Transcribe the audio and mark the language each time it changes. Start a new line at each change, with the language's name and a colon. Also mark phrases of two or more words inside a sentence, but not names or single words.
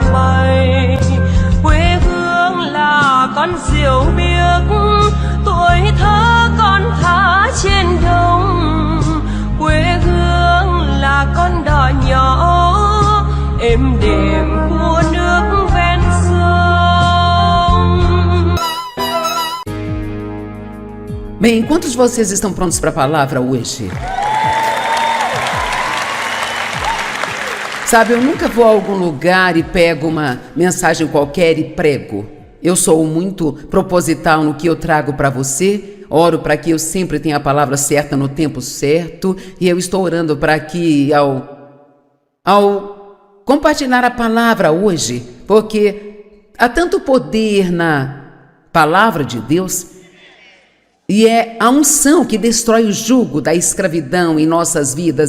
Vietnamese: bay, quê hương là con diều biếc, tuổi thơ con thả trên đồng, quê hương là con đò nhỏ êm đềm của nước ven sông.
Portuguese: Bem, quantos de vocês estão prontos para a palavra hoje? Sabe, eu nunca vou a algum lugar e pego uma mensagem qualquer e prego. Eu sou muito proposital no que eu trago para você, oro para que eu sempre tenha a palavra certa no tempo certo, e eu estou orando para que ao compartilhar a palavra hoje, porque há tanto poder na palavra de Deus, e é a unção que destrói o jugo da escravidão em nossas vidas.